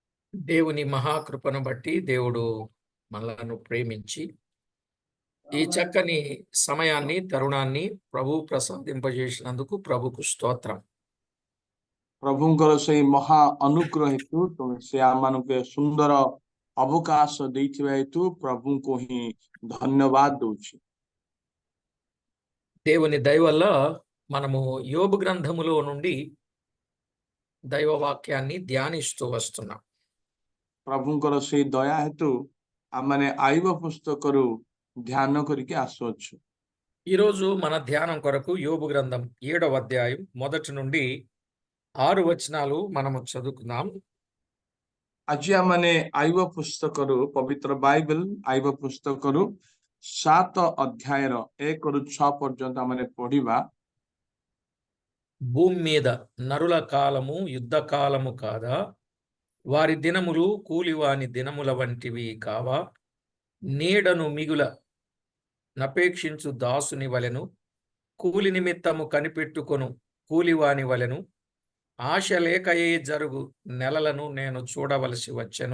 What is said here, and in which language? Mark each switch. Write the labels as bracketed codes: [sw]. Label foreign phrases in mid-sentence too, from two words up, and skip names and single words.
[te] దేవుని మహాకృపను బట్టి దేవుడు మనలను ప్రేమించి ఈ చక్కని సమయాన్ని తరుణాన్ని ప్రభు ప్రసాదింపజేసినందుకు ప్రభుకు స్తోత్రం. [or] ପ୍ରଭୁଙ୍କର ସେଇ ମହା ଅନୁଗ୍ରହ ହେତୁ ସେ ଆମମାନଙ୍କୁ ସୁନ୍ଦର ଅବକାଶ ଦେଇଥିବା ହେତୁ ପ୍ରଭୁଙ୍କୁ ହିଁ ଧନ୍ୟବାଦ ଦଉଛି। [te] దేవుని దయ వల్ల మనము యోబు గ్రంథములో నుండి దైవ వాక్యాన్ని ధ్యానిస్తూ వస్తున్నాం। [or] ପ୍ରଭୁଙ୍କର ସେଇ ଦୟା ହେତୁ ଆମମାନେ ଆଇବ ପୁସ୍ତକରୁ ଧ୍ୟାନ କରିକି ଆସୁଅଛୁ। [te] ఈరోజు మన ధ్యానం కొరకు యోబు గ్రంథం 7వ అధ్యాయం మొదటి నుండి 6 వచనాలు మనము చదువుకుందాం। [or] ଆଜି ଆମମାନେ ଆଇବ ପୁସ୍ତକରୁ ପବିତ୍ର ବାଇବେଲ ଆଇବ ପୁସ୍ତକରୁ 7 ଅଧ୍ୟାୟର 1ରୁ 6 ପର୍ଯ୍ୟନ୍ତ ଆମମାନେ ପଢିବା। [te] భూమి మీద నరుల కాలము యుద్ధ కాలము కాదా? వారి దినములు కూలివాని దినముల వంటివి కావా? నీడను మిగుల నపేక్షించు దాసుని వలెను, కూలి నిమిత్తము కనిపెట్టుకొను కూలివాని వలెను, ఆశ లేకయే జరుగు నెలలను నేను చూడవలసి వచ్చెను।